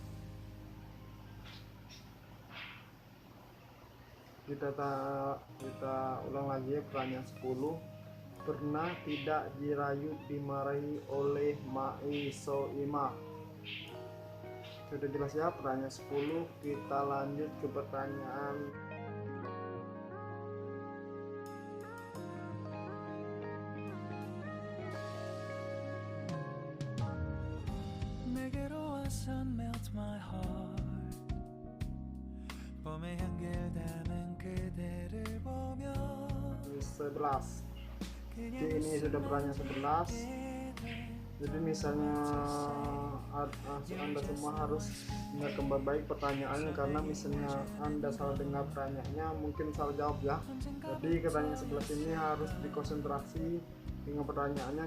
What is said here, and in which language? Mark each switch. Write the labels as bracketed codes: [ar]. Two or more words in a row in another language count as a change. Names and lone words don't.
[id] Kita ulang lagi ya, pertanyaan 10. Pernah tidak Jirayut dimarahi oleh Mai Soima? Sudah jelas ya pertanyaan 10. Kita lanjut ke pertanyaan [en] melt my heart. [ko] 봄의 향기를 담은 그대를 보며 [id] 11. Ini sudah pertanyaan 11. Jadi misalnya Anda semua harus dengarkan baik pertanyaannya, karena misalnya Anda salah dengar pertanyaannya mungkin salah jawab ya. Jadi pertanyaan 11 ini harus dikonsentrasi dengan pertanyaannya.